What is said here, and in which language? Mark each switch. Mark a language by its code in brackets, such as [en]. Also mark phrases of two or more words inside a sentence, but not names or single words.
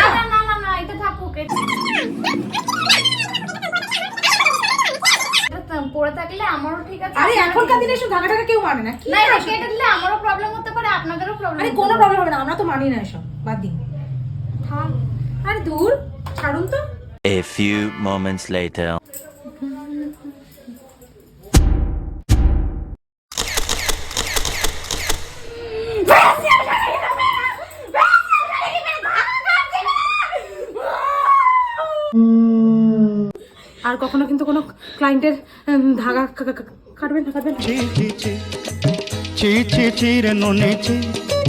[bn] না না না না, এটা থাকুক। এটা পড়ে থাকলে আমারও ঠিক আছে। আরে এখনকার দিনে এসব ধাগা টাগা কেউ মানে না। কি না, এটা কেটে দিলে আমারও প্রবলেম হতে পারে, আপনাদেরও প্রবলেম। আরে কোনো প্রবলেম হবে না, আমরা তো মানি না এসব, বাদ দিন। থাক, আরে দূর, ছাড়ুন তো। [en] A few moments later. [bn] আর কখনো কিন্তু কোনো ক্লায়েন্টের ধাগা কাটবেন না, কাটবেন না। চি চি চি চি চি চি রে ননি চি